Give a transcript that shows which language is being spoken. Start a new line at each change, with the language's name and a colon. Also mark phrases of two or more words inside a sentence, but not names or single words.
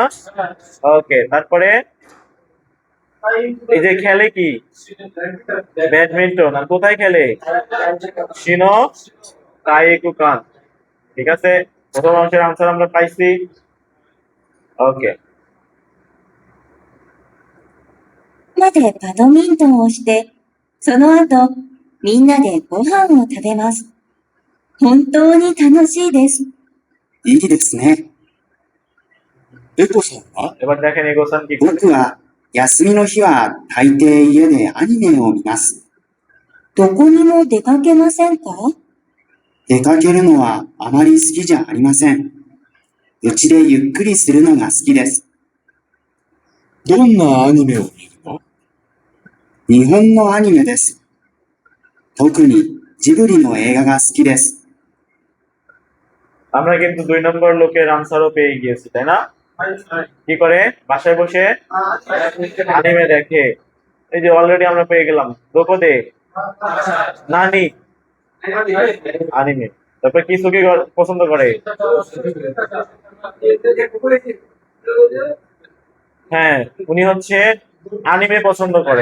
Bangla: ওকে, তারপরে এই যে খেলে কি? ব্যাডমিন্টন। আর কোথায় খেলে?
Japanese: 市の体育館.
Bangla: ঠিক আছে, প্রথম অংশের আনসার আমরা পাইছি। ওকে,
Japanese: までバドミントンをして、その後、みんなでご飯を食べます。本当に楽しいです。いいですね。エコさんは？
Bangla: এবার দেখেন এগোসান কি করে।
Japanese: 僕は休みの日は大抵家でアニメを見ます。どこにも出かけませんか？出かけるのはあまり好きじゃありません。うちでゆっくりするのが好きです。どんなアニメを見るの？日本のアニメです。特にジブリの映画が好きです。
Bangla: আমরা কিন্তু 2 নম্বর লোকের আনসারও পেয়ে গিয়েছি, তাই না? কি করে? বাসায় বসে অ্যানিমে দেখে। এই যে অলরেডি আমরা পেয়ে গেলাম।
Japanese: どこで 何 アニメ.
Bangla: তারপর কিসুকি পছন্দ করে? হ্যাঁ, উনি হচ্ছে অ্যানিমে পছন্দ করে।